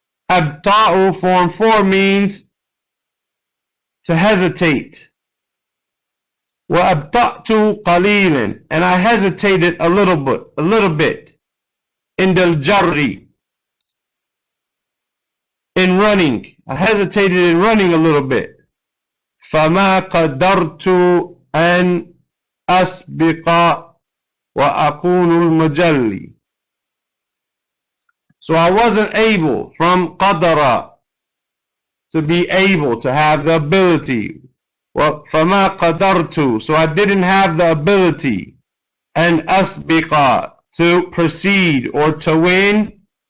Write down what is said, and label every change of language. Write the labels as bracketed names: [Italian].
[English] Abta'u form 4 means to hesitate. [Arabic] Wa abta'tu qalilan, [English] and I hesitated a little bit. [Arabic] Indal jarri, [English] in running. I hesitated in running a little bit. [Arabic] فما قدرت أن أسبق وأكون المجلي. [English] So I wasn't able, from qadara, to be able, to have the ability. [Arabic] فما قدرت, [English] so I didn't have the ability. And أسبق, to proceed or to win.